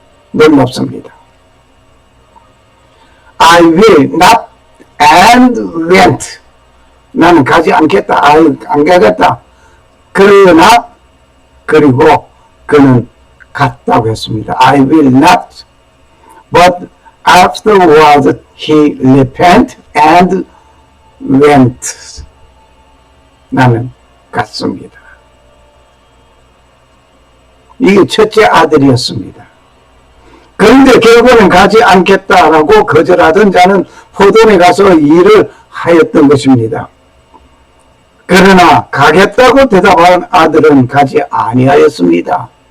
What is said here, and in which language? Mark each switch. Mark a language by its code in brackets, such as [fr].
[ko] 놀랍습니다. [en] I will not and went. [ko] 나는 가지 않겠다. 안 가겠다. 그러나 그리고 그는 갔다고 했습니다. [en] I will not. But afterward he repented and went. [ko] 나는 갔습니다. 이게 첫째 아들이었습니다. 그런데 결국은 가지 않겠다라고 거절하던 자는 포도원에 가서 일을 하였던 것입니다. 그러나 가겠다고 대답한 아들은 가지 아니하였습니다.